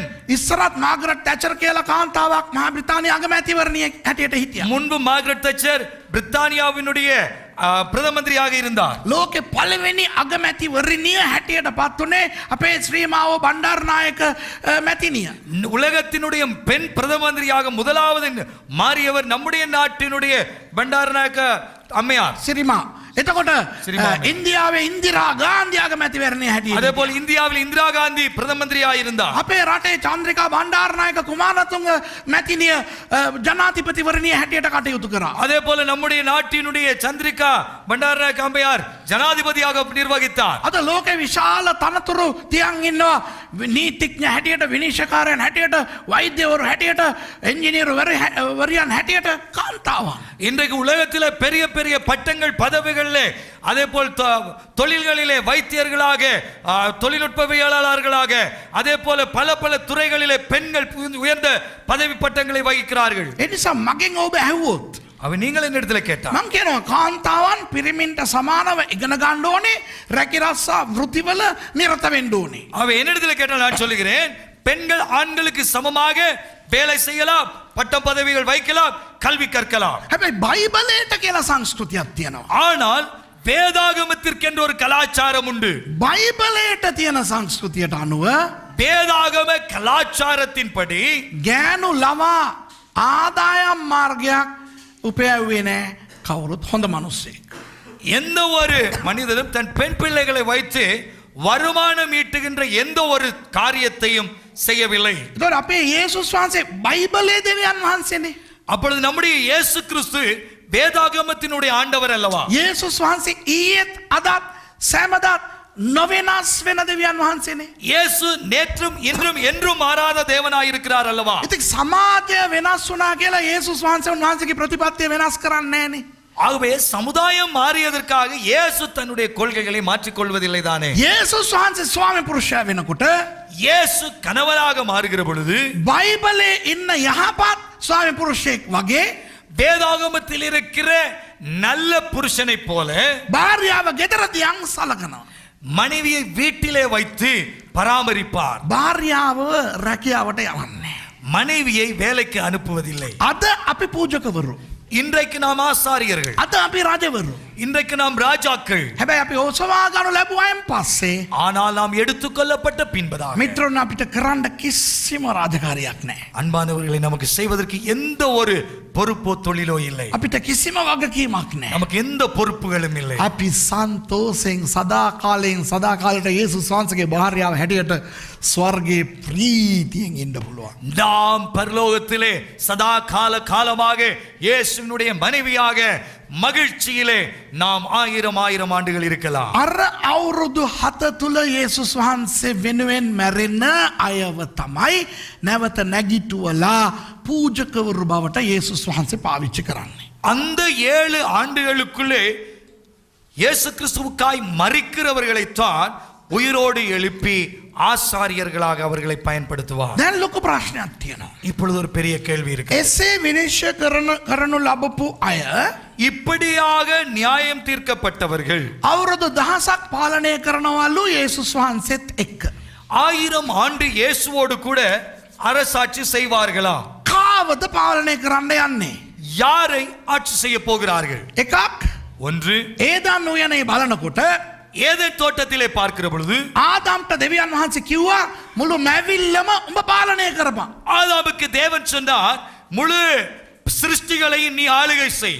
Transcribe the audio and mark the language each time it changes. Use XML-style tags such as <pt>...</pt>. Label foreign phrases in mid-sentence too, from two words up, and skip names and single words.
<si>ඉස්සරත් මාගරට් තැචර් කියලා කාන්තාවක් මහා බ්‍රිතාන්‍ය අගමැතිවරණිය හැටියට හිටියා.</si> <ta>முன்பு மார்கரெட் தச்சர் பிரித்தானியாவினுடைய பிரதம மந்திரியாக இருந்தார்.</ta> <si>ලෝකේ පළවෙනි අගමැතිවරණිය හැටියට පත් උනේ අපේ ශ්‍රීමාව බණ්ඩාරනායක මැතිණිය.</si> <ta>உலகத்தினுடைய பெண் பிரதம மந்திரியாக முதலாவது மாறியவர் நம்முடைய நாட்டினுடைய பண்டாரநாயக்க அம்மையார்</ta> <si>සිරිමා. එතකොට සිරිමාම. ඉන්දියාවේ ඉන්දිරා ගාන්ධි අගමැතිවරණිය</si> <ta>அதே</ta> <si>හැටියට</si> <ta>போல் இந்தியாவில் இந்திரா காந்தி பிரதம மந்திரியாக இருந்தார்.</ta> <si>අපේ රටේ චන්ද්‍රිකා බණ්ඩාරනායක කුමාරතුංග මැතිණිය ජනාධිපතිවරණිය හැටියට කටයුතු කරා.</si> <ta>அதே போல நம்முடைய நாட்டினுடைய சந்திரிகா பண்டாரநாயக்க அம்மையார் ஜனாதிபதியாக நிர்வகித்தார்.</ta> <si>අද ලෝකේ විශාල තනතුරු තියන් ඉන්නවා නීතිඥ හැටියට විනිශ්චයකාරයන් හැටියට වෛද්‍යවරු හැටියට එන්ජිනියරු වරියන් හැටියට කාන්තාවන්.</si> <ta>இன்றைக்கு உலகத்தில் பெரிய பெரிய பட்டங்கள் பதவிகளிலே அதே போல் தொழில்களிலே வைத்தியர்களாக தொழில்நுட்பவியலாளர்களாக அதே போல பல பல துறைகளிலே பெண்கள் உயர்ந்த பதவி பட்டங்களை வகிக்கிறார்கள்.</ta> <si>ඒ නිසා මගෙන් ඔබ ඇහුවොත්</si> <ta>அவன் நீங்கள் என்ன இடத்துல கேட்டா</ta> <si>මං කියනවා කාන්තාවන් පිරිමින්ට සමානව ඉගෙන ගන්න ඕනේ රැකී රස්සා වෘත්තිවල නිරත වෙන්න ඕනේ.</si> <ta>அவன் என்ன இடத்துல கேட்டால் நான் சொல்லுகிறேன், பெண்கள் ஆண்களுக்கு சமமாக வேலை செய்யலாம், பட்டம் பதவிகள் வைக்கலாம், கல்வி கற்கலாம்.</ta> <si>හැබැයි බයිබලයට කියලා සංස්කෘතියක් තියෙනවා.</si> <ta>ஆனால் வேதாகமத்திற்கு என்ற ஒரு கலாச்சாரம் உண்டு.</ta> <si>බයිබලයට තියෙන සංස්කෘතියට අනුව</si> <ta>வேதாகம கலாச்சாரத்தின்படி</ta> <si>ගෑනු ළමා ආදායම් මාර්ගයක් උපයවුවේ නෑ කවුරුත් හොඳ මිනිස්සෙක්.</si> <ta>எந்த ஒரு மனிதனும் தன் பெண் பிள்ளைகளை வைத்து வருமானம் ஈட்டுகின்ற எந்த ஒரு காரியத்தையும் செய்யவில்லை.</ta> <si>ඒතකොට අපේ යේසුස් වහන්සේ බයිබලයේ දෙවියන් වහන්සේනේ.</si> <ta>அப்பொழுது நம்முடைய இயேசு கிறிஸ்து வேதாகமத்தினுடைய ஆண்டவர் அல்லவா?</ta> <si>යේසුස් වහන්සේ ඊයේත් අදත් සෑමදාත් නොවෙනස් වෙන දෙවියන් වහන්සේනේ.</si> <ta>இயேசு நேற்றும் இன்றும் என்றும் மாறாத தேவனாய் இருக்கிறார் அல்லவா?</ta> <si>ඉතින් සමාජය වෙනස් වුණා කියලා යේසුස් වහන්සේ උන්වහන්සේගේ ප්‍රතිපත්තිය වෙනස් කරන්නේ නෑනේ.</si> <ta>ஆகவே சமுதாயம் மாறியதற்காக இயேசு தன்னுடைய கொள்கைகளை மாற்றிக் கொள்வதில்லை தானே.</ta> <si>යේසුස් වහන්සේ ස්වාමි පුරුෂයා වෙනකොට</si> <ta>இயேசு கணவராக மாறுகிற பொழுது</ta> <si>බයිබලයේ ඉන්න යහපත් ස්වාමි පුරුෂයෙක් වගේ</si> <ta>வேதாகமத்தில் இருக்கிற நல்ல புருஷனை போல</ta> <si>භාර්යාව ගෙදර තියන් සලකනවා.</si> <ta>மனைவியை வீட்டிலே வைத்து பராமரிப்பார்.</ta> <si>භාර්යාව රැකියාවට යවන්නේ.</si> <ta>மனைவியை வேலைக்கு அனுப்புவதில்லை.</ta> <si>අද අපි පූජකවරු.</si> <ta>இன்றைக்கு நாம் ஆசாரியர்கள்,</ta> <si>අද අපි රජවරු.</si> <ta>இன்றைக்கு நாம் ராஜாக்கள்.</ta> <si>හැබැයි අපි ඔසවා ගනු ලැබුවයින් පස්සේ</si> <ta>ஆனால் நாம் எடுத்துக்கொள்ளப்பட்ட பின்பதாக</ta> <si>මිත්‍රෝන් අපිට කරන්න කිසිම රාජකාරියක් නැහැ.</si> <ta>அன்பானவர்களை நமக்கு செய்வதற்கு எந்த ஒரு பொறுப்போ தொழிலோ இல்லை.</ta> <si>අපිට කිසිම වගකීමක් නැහැ.</si> <ta>நமக்கு எந்த பொறுப்புகளும் இல்லை.</ta> <si>අපි සන්තෝෂෙන් සදාකාලයෙන් සදාකාලයට යේසුස් වහන්සේගේ භාර්යාව හැටියට ස්වර්ගයේ ප්‍රීතියෙන් ඉන්න පුළුවන්.</si> <ta>நாம் பரலோகத்திலே சதா காலமாக இயேசுவினுடைய மனைவியாக மகிழ்ச்சியிலே நாம் 1000 ஆண்டுகள் இருக்கலாம்.</ta> <si>අර අවුරුදු 7 තුල යේසුස් වහන්සේ වෙනුවෙන් මැරෙන අයව තමයි නැවත නැගිටුවලා පූජකවරු බවට යේසුස් වහන්සේ පාවිච්චි කරන්නේ.</si> <ta>அந்த 7 ஆண்டுகளுக்குள்ளே இயேசு கிறிஸ்துவுக்காய் மரிக்கிறவர்களைத்தான் உயிரோடு எழுப்பி ஆசாரியர்களாக அவர்களை பயன்படுத்துவார்.</ta> <si>දැන් ලොකු ප්‍රශ්නයක් තියෙනවා.</si> <ta>இப்பொழுது ஒரு பெரிய கேள்வி இருக்கு.</ta> <si>එසේ විනිශ්චය කරනු ලැබපු අය</si> <ta>இப்படியாக நியாயம் தீர்க்கப்பட்டவர்கள்</ta> <si>අවුරුදු 1000ක් පාලනය කරනවලු යේසුස් වහන්සේත් එක්ක.</si> <ta>1000 ஆண்டு இயேசுவோடு கூட அரசாட்சி செய்வார்களா?</ta> <si>කාවද පාලනය කරන්න යන්නේ?</si> <ta>யாரை ஆட்சி செய்ய போகிறார்கள்?</ta> <si>එකක්</si> <ta>ஒன்று,</ta> <si>ඒදන් උයනේ බලනකොට</si> <ta>ஏதேன் தோட்டத்திலே பார்க்கிற பொழுது</ta> <si>ආදාම්ට දෙවියන් වහන්සේ කිව්වා මුළු මැවිල්ලම උඹ පාලනය කරපන්.</si> <ta>ஆதாமுக்கு தேவன் சொன்னார், முழு சிருஷ்டிகளையும் நீ ஆளுகை செய்.</ta>